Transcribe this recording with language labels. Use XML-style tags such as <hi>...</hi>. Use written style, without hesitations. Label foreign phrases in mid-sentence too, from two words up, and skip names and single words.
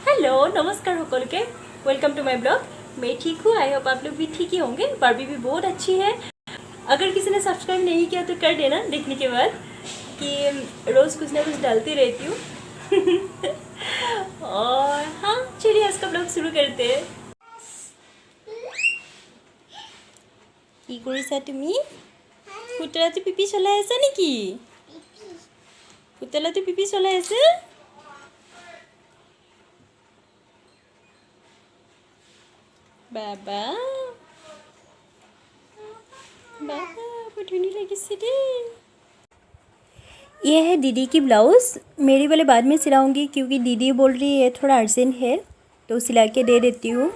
<hi>हेलो नमस्कार সকলকে</hi> <en>welcome to my vlog.</en> <hi>मैं ठीक हूँ,</hi> <en>I hope</en> <hi>आप लोग भी ठीक ही होंगे। बारबी भी बहुत अच्छी है। अगर किसी ने सब्सक्राइब नहीं किया तो कर देना देखने के बाद, कि रोज़ कुछ ना कुछ डालती रहती हूँ। और हाँ चलिए आज का ब्लॉग शुरू करते हैं।</hi> <as>কি কৰিছা তুমি? পুতলাটো পিপি চলাই আছা নেকি? পুতলাটো পিপি চলাই আছে?</as> <hi>बाबा बाबा बहुत धुनी लगी सी दे। ये है दीदी की ब्लाउज़। मेरी वाले बाद में सिलाऊंगी क्योंकि दीदी बोल रही है थोड़ा अर्जेंट है, तो सिला के दे देती हूँ।</hi>